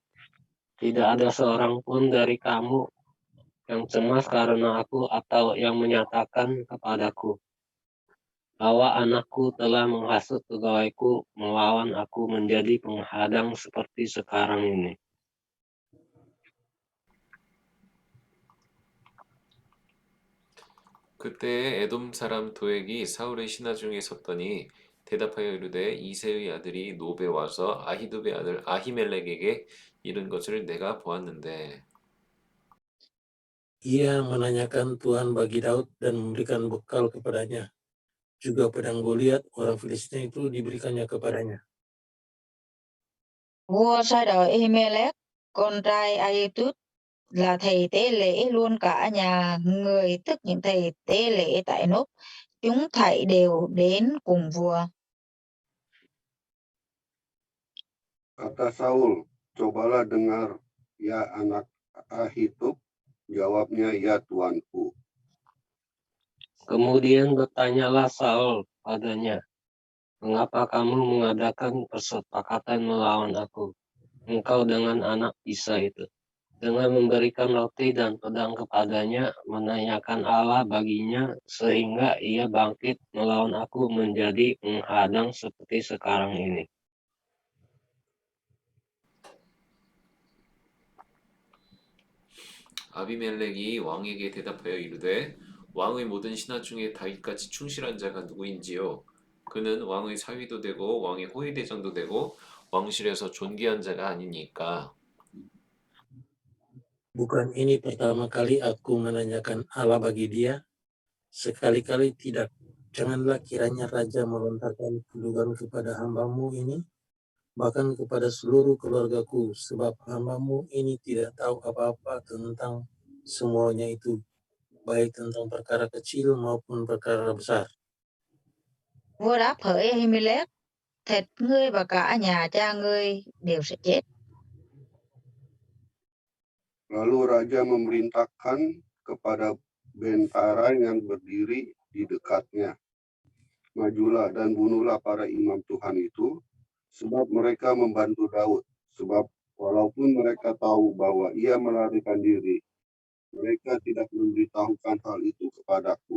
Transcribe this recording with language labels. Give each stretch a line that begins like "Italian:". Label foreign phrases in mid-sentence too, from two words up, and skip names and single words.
Indonesian: Tidak ada seorang pun dari kamu yang cemas karena aku atau yang menyatakan kepadaku bahwa anakku telah menghasut pegawaiku melawan aku menjadi penghadang seperti sekarang ini.
Korean: 그때 에돔 사람 도액이 사울의 신하 중에 섰더니 대답하여 이르되 이새의 아들이 노베 와서 아히두베 아들 아히멜렉에게 이른 것을 내가 보았는데.
Indonesian: Ia menanyakan Tuhan bagi Daud dan memberikan bekal kepadanya. Juga pedang Goliat orang Filistia itu diberikannya kepadanya.
Vietnamese: Vua sai đòi Ahimelech, con trai Ahitub, là thầy tế lễ luôn cả nhà người, tức những thầy tế lễ tại Nốt. Chúng thảy đều đến cùng vua.
Indonesian: Kata Saul, cobalah dengar, ya anak Ahitub. Jawabnya, ya tuanku. Kemudian bertanyalah Saul padanya, mengapa kamu mengadakan persepakatan melawan aku, engkau dengan anak Isa itu, dengan memberikan roti dan pedang kepadanya, menanyakan Allah baginya, sehingga ia bangkit melawan aku menjadi penghadang seperti sekarang ini.
Korean: 아비멜렉이 왕에게 대답하여 이르되 왕의 모든 신하 중에 다윗같이 충실한 자가 누구인지요? 그는 왕의 사위도 되고 왕의 호위대장도 되고 왕실에서 존귀한 자가 아니니까.
Indonesian: Bukan ini pertama kali aku menanyakan Allah bagi dia? Sekali-kali tidak. Janganlah kiranya raja melontarkan tuduhan kepada hambamu ini, bahkan kepada seluruh keluargaku, sebab hamba-Mu ini tidak tahu apa-apa tentang semuanya itu, baik tentang perkara kecil maupun perkara besar.
Vietnamese: Vua đáp hỡi Ahimelech, thịt ngươi và cả nhà cha ngươi đều sẽ chết.
Indonesian: Lalu raja memerintahkan kepada bentara yang berdiri di dekatnya, majulah dan bunuhlah para imam Tuhan itu, sebab mereka membantu Daud. Sebab walaupun mereka tahu bahwa ia melarikan diri, mereka tidak memberitahukan hal itu kepadaku.